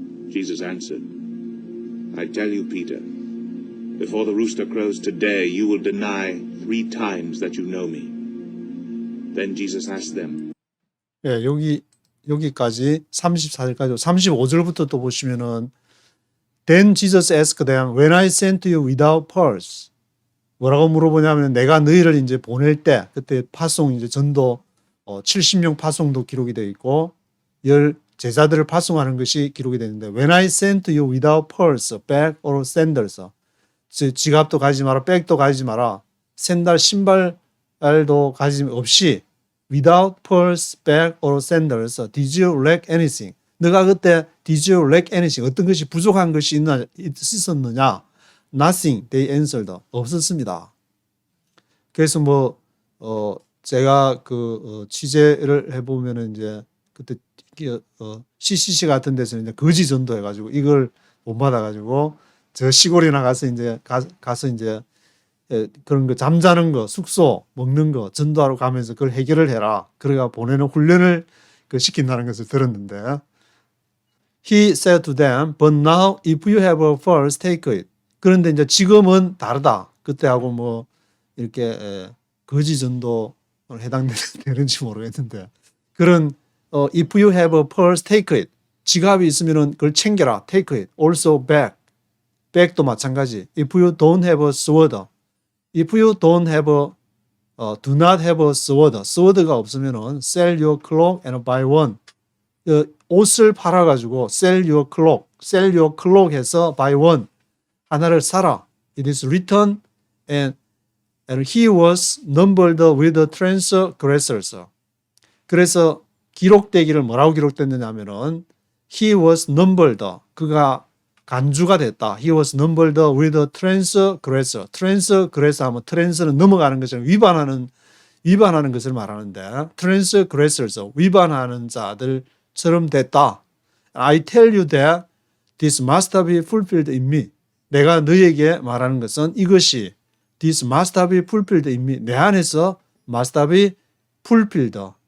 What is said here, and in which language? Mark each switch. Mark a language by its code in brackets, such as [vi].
[en] Jesus answered, "I tell you, Peter, before the rooster crows today, you will deny 3 times that you know me." Then Jesus asked them, [ko] 예, 여기까지 34절까지 35절부터 또 보시면은 [en] Then Jesus asked them, "When I sent you without pearls." [ko] 뭐라고 물어보냐면 내가 너희를 이제 보낼 때 그때 파송 이제 전도 70명 파송도 기록이 되어 있고 10 제자들을 파송하는 것이 기록이 되는데 [en] When I sent you without pearls, bag or sandals. [ko] 지갑도 가지지 마라, 백도 가지지 마라, 샌들 신발도 가지지 없이 [en] without pearls, bag or sandals, did you lack anything? [ko] 너가 그때 [en] did you lack anything? [ko] 어떤 것이 부족한 것이 있었느냐? [en] Nothing, they answered. [ko] 없었습니다. 그래서 제가 취재를 해보면은 이제 그때 CCC 같은 데서 이제 거지 전도 해가지고 이걸 못 받아가지고 저 시골이나 가서 이제 가서 이제 그런 거 잠자는 거, 숙소, 먹는 거 전도하러 가면서 그걸 해결을 해라. 그래가 보내는 훈련을 시킨다는 것을 들었는데 [en] He said to them, "But now if you have a purse, take it." [ko] 그런데 이제 지금은 다르다. 그때하고 이렇게 거지 전도를 해당되는지 모르겠는데 그런 [en] if you have a purse, take it. [ko] 지갑이 있으면은 그걸 챙겨라. [en] take it. Also bag. [ko] bag도 마찬가지. [en] If you don't have a sword. If you don't have do not have a sword. [ko] sword가 없으면은 [en] sell your cloak and buy one. [ko] 옷을 팔아가지고 [en] sell your cloak [ko] 해서 [en] buy one. [ko] 하나를 사라. [en] It is written and he was numbered with the transgressors. [ko] 그래서 기록되기를 뭐라고 기록됐느냐 하면은 [en] he was numbered. [ko] 그가 간주가 됐다. [en] He was numbered with the transgressor. [ko] transgressor 하면 trans는 넘어가는 것을 위반하는 것을 말하는데 transgressors, 위반하는 자들처럼 됐다. [en] I tell you that this must be fulfilled in me. [ko] 내가 너에게 말하는 것은 이것이 [en] this must be fulfilled in me. [ko] 내 안에서 [en] must be fulfilled.